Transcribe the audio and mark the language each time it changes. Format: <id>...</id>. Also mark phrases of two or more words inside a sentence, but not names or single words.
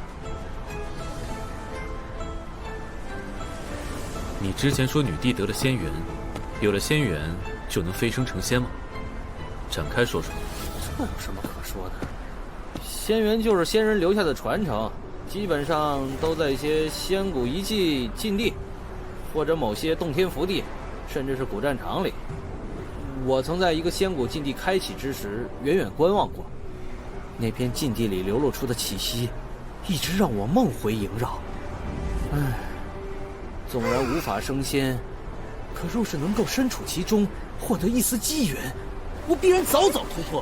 <zh>你之前说女帝得了仙缘，有了仙缘就能飞升成仙吗？展開說說。這有什麼可說的？仙緣就是仙人留下的傳承，基本上都在一些仙古遺跡禁地，或者某些洞天福地，甚至是古戰場裡。我曾在一個仙古禁地開啟之時，遠遠觀望過，那片禁地裡流露出的氣息，一直讓我夢回縈繞。唉，縱然無法升仙，可若是能夠身處其中，獲得一絲機緣，我必然早早突破了。</zh>